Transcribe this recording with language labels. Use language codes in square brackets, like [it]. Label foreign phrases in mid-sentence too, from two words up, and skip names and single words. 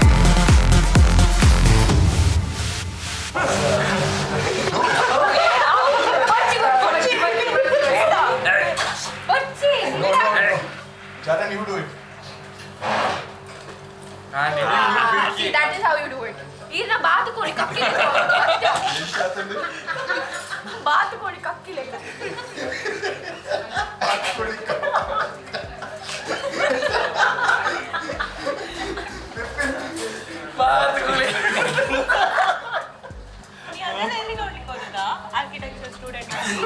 [en] Charan, you do it. See, that is how you do it. [te] ఈయన బాతుకోని కక్కి బాతుకోని కక్కి లెక్క [kn] ನೀ ಅದೆಲ್ಲ ಎಲ್ಲಿ ನೋಡ್ಲಿಕ್ಕೆ ಹೋಗುದಾ [en] architecture student